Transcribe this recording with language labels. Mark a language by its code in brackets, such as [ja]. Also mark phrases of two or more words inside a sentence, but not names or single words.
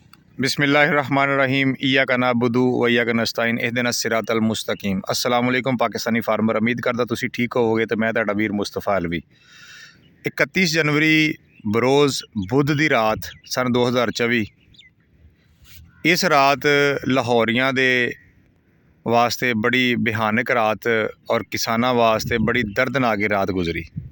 [ar] بسم الله الرحمن الرحيم إياك نعبد وإياك نستعين اهدنا الصراط المستقيم. السلام عليكم [pa] پاکستانی فارمر، امید کردا تسی ٹھیک ہووو گے. تو میں تہاڈا ویر مصطفیٰ علوی 31 جنوری بروز بدھ کی رات سن 2024 اس رات لاہوریاں دے واسطے بڑی بھیانک رات اور کساناں واسطے بڑی دردناک رات گزری.